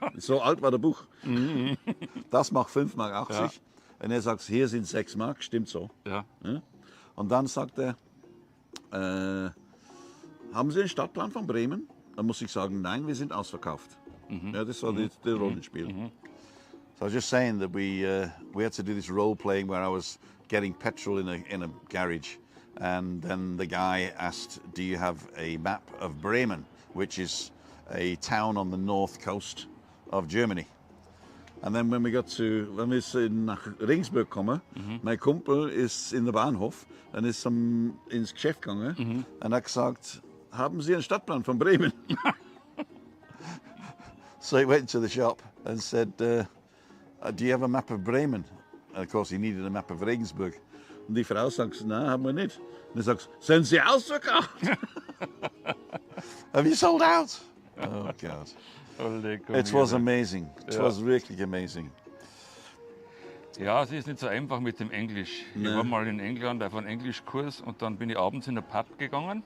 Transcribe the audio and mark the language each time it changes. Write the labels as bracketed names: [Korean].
[German] So alt war das Buch. Das macht 5 Mark 80. Ja. Und er sagt, hier sind 6 Mark, stimmt so. Ja. Ja? Und dann sagt er, haben Sie einen Stadtplan von Bremen? Dann muss ich sagen, nein, wir sind ausverkauft. Ja, das war das Rollenspiel. [English] So I was just saying that we had to do this role playing where I was getting petrol in a garage, and then the guy asked, "Do you have a map of Bremen, which is a town on the north coast of Germany?" And then when [German] wir nach Regensburg kommen, mein Kumpel ist in der Bahnhof und ist ins Geschäft gegangen und hat gesagt, haben Sie einen Stadtplan von Bremen? [English] So he went to the shop and said, do you have a map of Bremen? And of course he needed a map of Regensburg. [German] Und die Frau sagt, nein, haben wir nicht. Und er sagt, sind Sie ausverkauft? [English] Have you sold out? Oh God. It was amazing. It was really amazing. [German] Ja, es ist nicht so einfach mit dem Englisch. Ich war mal in England auf einem Englischkurs und dann bin ich abends in den Pub gegangen.